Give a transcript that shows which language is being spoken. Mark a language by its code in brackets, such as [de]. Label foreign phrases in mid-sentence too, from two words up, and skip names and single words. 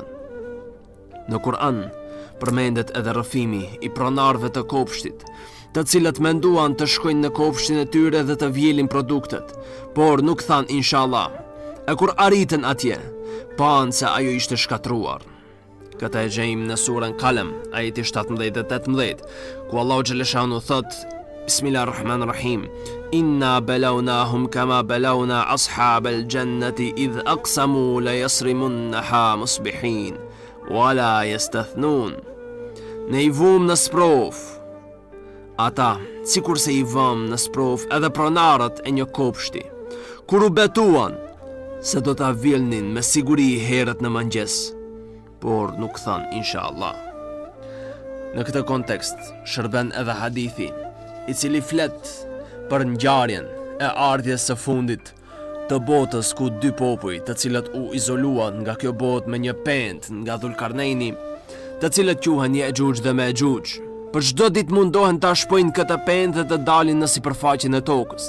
[sq] Në Kur'an përmendet edhe rrëfimi i pronarëve të kopshtit, të cilët menduan të shkojnë në kopshtin e tyre dhe të vjelin produktet, por nuk than inshallah. E kur arritën atje, panë se ajo ishte shkatruar. Këta e gjejmë në surën Kalem, ajeti 17 dhe 18, ku Allahu xhaleshanu thot: Bismillahirrahmanirrahim. [ar] إنا بلوناهم كما بلونا أصحاب الجنة إذ أقسموا ليصرمنها مصبحين ولا يستثنون. [sq] Ne i vum në sprov ata, sikur se i vëm në sprov edhe pronarët e një kopshti, kur u betuan se do ta vjelnin me siguri herët në mëngjes, por nuk than inshallah. Në këtë kontekst shërben edhe hadithi i cili flet për ngjarjen e ardhjes së fundit të botës, ku dy popuj të cilët u izoluan nga kjo botë me një pend nga Dhulkarneini, të cilët quhen Ya'juj dhe Ma'juj, për çdo ditë mundohen ta shpojnë këtë pend dhe të dalin në sipërfaqen e tokës.